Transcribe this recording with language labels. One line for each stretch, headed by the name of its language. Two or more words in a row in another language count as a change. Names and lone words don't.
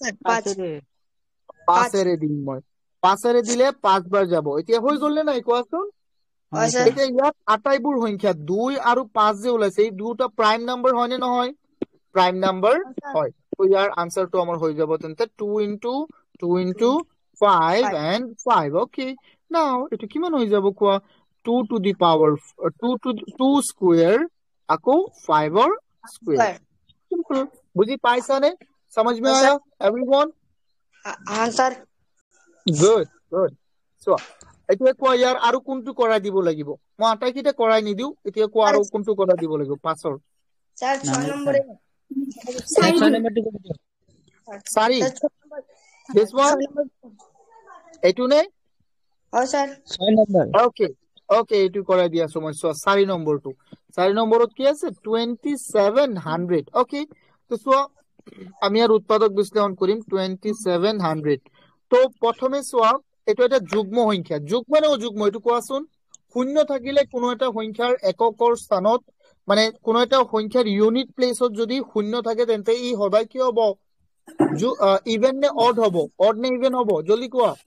Assamese: 5 এৰে দিম মই 5 এৰে দিলে 5 বার যাব এতিয়া হৈ গ'ল নে নাই কোৱাচোন এতিয়া ইয়াত আটাইবোৰ সংখ্যা 2 আৰু 5 যে ওলাইছে এই দুটা প্ৰাইম নাম্বাৰ হয় নে নহয় প্ৰাইম নাম্বাৰ হয় তো ইয়াৰ আনসাৰটো আমাৰ হৈ যাব তেন্তে 2 into
English: 5 and 5 okay now
Assamese: এটো কিমান হৈ যাব কোৱা
English: 2 to the power 2 square আকৌ 5 or square simple
Assamese: বুজি পাইছানে
Hindi: समझ में आया
English: everyone
Hindi: हाँ सर
English: good so
Assamese: এতিয়া কোৱা ইয়াৰ আৰু কোনটো কৰাই দিব লাগিব মই আটাইকিটা কৰাই নিদিও এতিয়া কোৱা আৰু কোনটো কৰাই দিব লাগিব পাছৰ
Bangla: सर 6 নম্বরে 6 নম্বরটি করে দিও
English: Sorry. This one?
Assamese: এইটো নে?
Hindi: हाँ सर
Bangla: 6 নম্বর
Assamese: Okay, এইটো কৰাই দিয়া সময় 4 নম্বৰটো 4 নম্বৰত কি আছে 2700 okay তো চোৱা আমি আর উৎপাদক বিশ্লেষণ কৰিম 2700 তো প্ৰথমে চোৱা এটো এটা যুগ্ম সংখ্যা যুগ্ম নে অযুগ্ম এটো কোৱাচোন শূন্য থাকিলে কোনো এটা সংখ্যাৰ এককৰ স্থানত মানে কোনো এটা সংখ্যাৰ
English: unit placeত
Assamese: যদি শূন্য থাকে তেন্তে ই সদায় কি হ'ব ইভেন নে অড হ'ব অড নে ইভেন হ'ব জলদি কোৱা